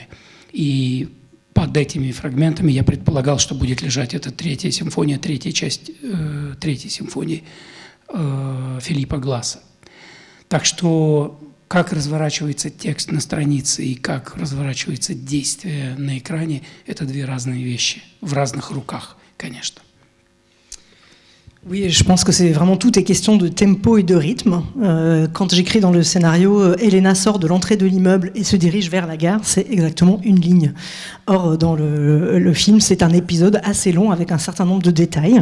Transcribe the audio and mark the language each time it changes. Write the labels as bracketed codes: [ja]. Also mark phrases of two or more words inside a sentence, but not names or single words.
[ru] И под этими фрагментами я предполагал, что будет лежать эта третья симфония, третья часть третьей симфонии Филиппа Гласса. Так что как разворачивается текст на странице и как разворачивается действие на экране – это две разные вещи, в разных руках, конечно. [fr] Oui, je pense que c'est vraiment tout est question de tempo et de rythme. Quand j'écris dans le scénario, Elena sort de l'entrée de l'immeuble et se dirige vers la gare, c'est exactement une ligne. Or, dans le film, c'est un épisode assez long avec un certain nombre de détails.